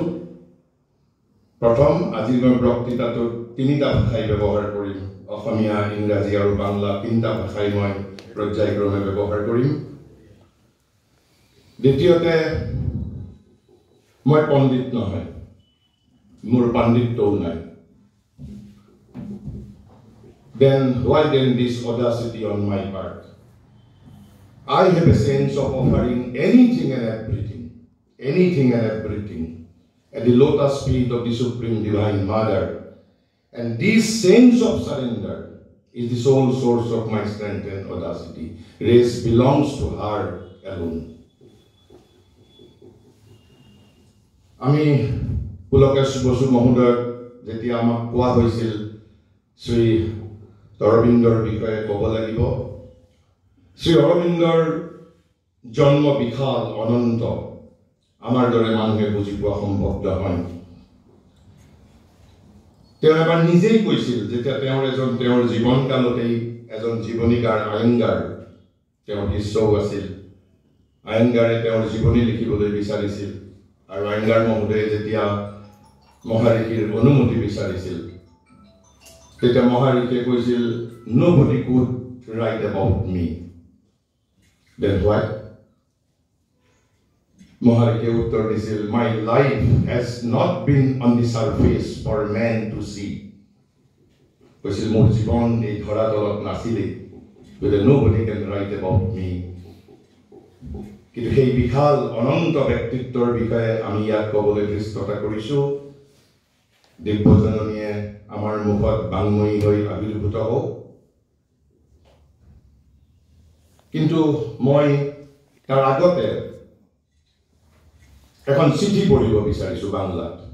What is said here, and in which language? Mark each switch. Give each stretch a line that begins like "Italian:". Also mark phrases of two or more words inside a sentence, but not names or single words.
Assamese: প্ৰথম, আজি মই বক্তৃতাটো ৩টা ভাষাই ব্যৱহাৰ কৰিম। অসমীয়া, ইংৰাজী আৰু বাংলা ৩টা ভাষাই মই পৰ্যায়ক্ৰমে ব্যৱহাৰ কৰিম। দ্বিতীয়তে, মই পণ্ডিত নহয়, মোৰ পাণ্ডিত্যও নাই।
English: Then why then this audacity on my part? I have a sense of offering anything and everything at the lotus feet of the Supreme Divine Mother. And this sense of surrender is the sole source of my strength and audacity. Race belongs to her alone.
Assamese: আমি পুলকেশ বসু মহোদয়ক যেতিয়া আমাক কোৱা হৈছিল শ্ৰী অৰবিন্দৰ বিষয়ে ক'ব লাগিব, শ্ৰী অৰবিন্দৰ জন্ম বিশাল অনন্ত, আমাৰ দৰে মানুহে বুজি পোৱা সম্ভৱ নহয়। তেওঁ এবাৰ নিজেই কৈছিল, যেতিয়া তেওঁৰ জীৱনকালতেই এজন জীৱনীকাৰ আয়েংগাৰ তেওঁৰ শিষ্যও আছিল। আয়েংগাৰে তেওঁৰ জীৱনী লিখিবলৈ বিচাৰিছিল আৰু আয়েংগাৰ মহোদয়ে যেতিয়া মহাৰিষিৰ অনুমতি বিচাৰিছিল, তেতিয়া মহাৰিষিয়ে কৈছিল,
English: nobody could write about me. Then why?
Assamese: মহাৰিষিয়ে উত্তৰ দিছিল,
English: my life has not been on the surface for man to see.
Assamese: কৈছিল, মোৰ জীৱন এই ধৰাতলত নাছিলেই, গতিকে
English: nobody can write about me.
Assamese: কিন্তু সেই বিশাল অনন্ত ব্যক্তিত্বৰ বিষয়ে আমি ইয়াত ক'বলৈ ধৃষ্টতা কৰিছোঁ। দিব্যজননীয়ে আমাৰ মুখত বাংময়ী হৈ আবিৰ্ভূত হওক। কিন্তু মই তাৰ আগতে এখন চিঠি পঢ়িব বিচাৰিছোঁ বাংলাত।